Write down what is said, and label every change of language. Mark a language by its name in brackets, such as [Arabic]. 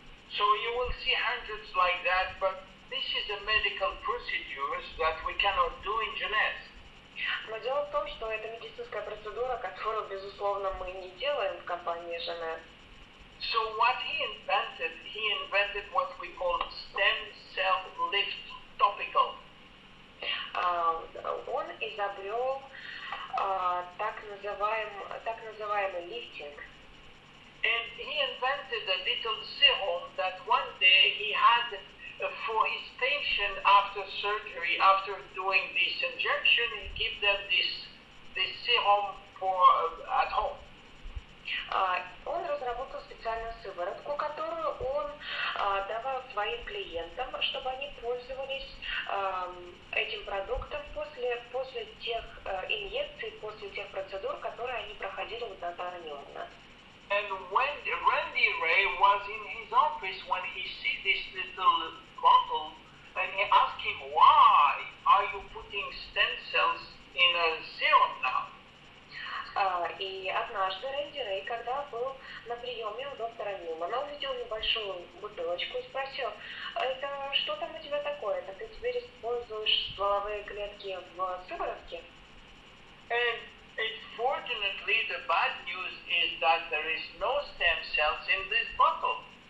[English] So you will see hundreds like that, but this is a medical procedure that we cannot do in JEUNESSE. [Russian] Но дело в том, что это медицинская процедура, которую, безусловно, мы не делаем в компании JEUNESSE. [English] So what he invented what we call stem cell lift topical. [Russian] Он изобрел так называемый лифтинг. [English] And he invented a little serum that one day he had for his patient after surgery, after doing this injection, he gave them this serum for at home. [Russian] Он разработал специальную сыворотку, которую он давал своим клиентам, чтобы они пользовались этим продуктом после тех инъекций, после тех процедур, которые они проходили у доктора Ньюмана. [English] And when Randy Ray was in his office, when he see this little bottle, and he asked him, why are you putting stem cells in a serum now? [Russian] И однажды Рэнди Рэй, когда был на приеме у доктора Ньюмана, увидел небольшую бутылочку и спросил: это что там у тебя такое? Это ты теперь используешь стволовые клетки в сыворотке? [English] And unfortunately, the bad news is that there is no stem cells in this bottle.